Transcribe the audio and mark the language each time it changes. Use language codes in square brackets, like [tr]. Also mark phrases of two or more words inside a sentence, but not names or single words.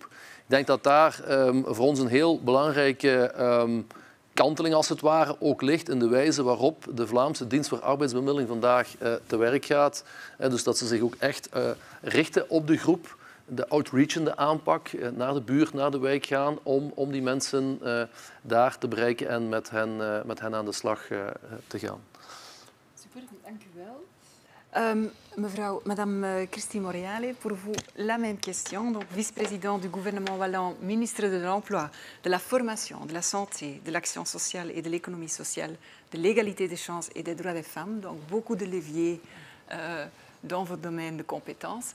[nl] Ik denk dat daar voor ons een heel belangrijke kanteling als het ware ook ligt in de wijze waarop de Vlaamse dienst voor arbeidsbemiddeling vandaag te werk gaat. Dus dat ze zich ook echt richten op de groep, de outreachende aanpak, naar de buurt, naar de wijk gaan om die mensen daar te bereiken en met hen aan de slag te gaan. Super, dank u wel. [fr] Madame Christine Moreale, pour vous la même question. Donc, vice-présidente du gouvernement wallon, ministre de l'Emploi, de la Formation, de la Santé, de l'Action sociale et de l'Économie sociale, de l'égalité des chances et des droits des femmes. Donc, beaucoup de leviers dans votre domaine de compétences.